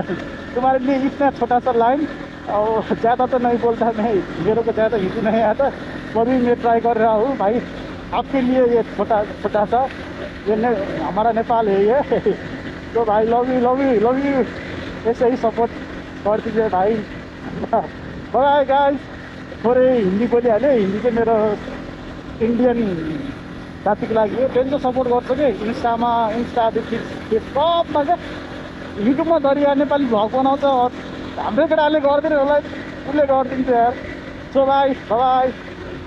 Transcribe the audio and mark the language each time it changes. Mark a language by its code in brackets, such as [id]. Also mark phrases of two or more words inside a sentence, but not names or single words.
[hi] तुम्हारे लिए इतना छोटा सा लाइन, और ज़्यादा तो नहीं बोलता मैं, मेरे को ज़्यादा हिंदी नहीं आता, तभी मैं ट्राई कर रहा हूँ भाई आपके लिए। ये छोटा सा ये हमारा नेपाल है ये। तो भाई [en] love you, [hi] ऐसे ही सपोर्ट कर दीजिए भाई। [en] bye guys, [hi] थोड़े हिंदी [ne] बोलिहालेँ, हिंदी चाहिँ मेरो इन्डियन साथीको लागि हो, त्यसले चाहिँ सपोर्ट गर्छ कि इन्स्टादेखि सबमा क्या। युट्युबमा दरिया नेपाली भ्लग बनाउँछ, हाम्रै केटाले गर्दैन होला, उसले गरिदिन्छ यार। [en] so bye bye.